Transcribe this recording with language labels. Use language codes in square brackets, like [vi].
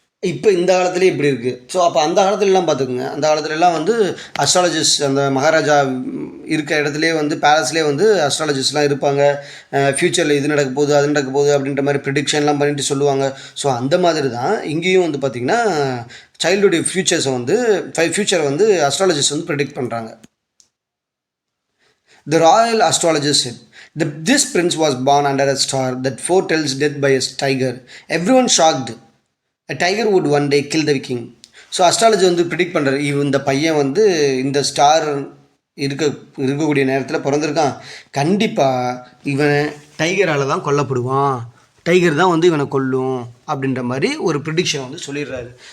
[ta] இப்போ இந்த காலத்துலேயே இப்படி இருக்குது. ஸோ அப்போ அந்த காலத்துலலாம் பார்த்துக்குங்க, அந்த காலத்துலலாம் வந்து அஸ்ட்ராலஜிஸ்ட், அந்த மகாராஜா இருக்க இடத்துலேயே வந்து பேலஸ்லேயே வந்து அஸ்ட்ராலஜிஸ்ட்லாம் இருப்பாங்க. ஃப்யூச்சரில் இது நடக்க போகுது, அது நடக்க போகுது அப்படின்ற மாதிரி ப்ரிடிக்ஷன்லாம் பண்ணிட்டு சொல்லுவாங்க. ஸோ அந்த மாதிரி தான் இங்கேயும் வந்து பார்த்திங்கன்னா சைல்டுடைய ஃப்யூச்சரை வந்து அஸ்ட்ராலஜிஸ்ட் வந்து ப்ரிடிக்ட் பண்ணுறாங்க. [en] The royal astrologer said, this prince was born under a star that foretells death by a tiger. Everyone shocked. A tiger would one day kill the king. [ta] So astrology வந்து predict பண்ணுறாரு, இந்த பையன் வந்து இந்த star இருக்கக்கூடிய நேரத்தில் பிறந்திருக்கான், கண்டிப்பாக இவன் டைகரால் தான் கொல்லப்படுவான், டைகர் தான் வந்து இவனை கொல்லும் அப்படின்ற மாதிரி ஒரு ப்ரிடிக்ஷன் வந்து சொல்லிடுறாரு.